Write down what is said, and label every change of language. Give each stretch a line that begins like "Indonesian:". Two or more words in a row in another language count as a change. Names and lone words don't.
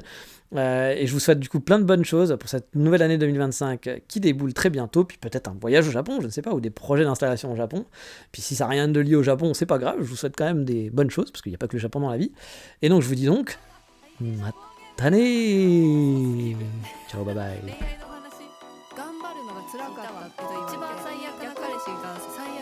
French: Et je vous souhaite du coup plein de bonnes choses pour cette nouvelle année 2025 qui déboule très bientôt, puis peut-être un voyage au Japon, je ne sais pas, ou des projets d'installation au Japon. Puis si ça n'a rien de lié au Japon, c'est pas grave, je vous souhaite quand même des bonnes choses, parce qu'il n'y a pas que le Japon dans la vie. Et donc je vous dis donc, matane.
English: Ciao, bye bye.
Japanese: 恋愛の話頑張るのが辛かったけど一番最悪な彼氏が